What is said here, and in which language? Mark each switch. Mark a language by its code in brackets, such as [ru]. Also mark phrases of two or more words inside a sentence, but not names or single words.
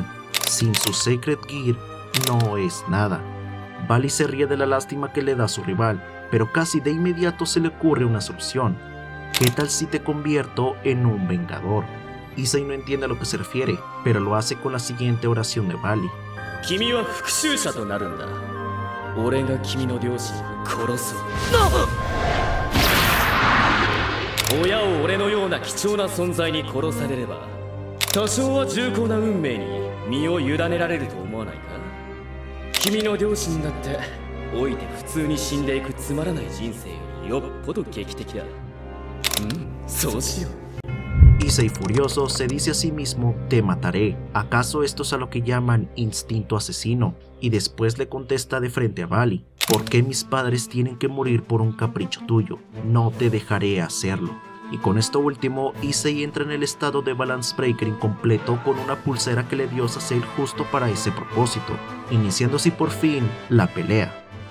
[es] Sin su Sacred Gear, no es nada. Vali se ríe de la lástima que le da a su rival, pero casi de inmediato se le ocurre una solución. ¿Qué tal si te convierto en un vengador? Issei no entiende a lo que se refiere, pero lo hace con la siguiente oración de Vali. [ja] 君は復讐者となるんだ。俺が君の両親を殺す。親を俺のような貴重な存在に殺されれば、多少は重厚な運命に身を委ねられると思わないか？君の両親だって老いて普通に死んでいくつまらない人生よりよっぽど劇的だ。そうしよう。 [es] Issei furioso se dice a sí mismo, te mataré, ¿acaso esto es a lo que llaman instinto asesino? Y después le contesta de frente a Vali, ¿por qué mis padres tienen que morir por un capricho tuyo? No te dejaré hacerlo. Y con esto último, Issei entra en el estado de Balance Breaker incompleto con una pulsera que le dio Azazel justo para ese propósito, iniciando así por fin la pelea.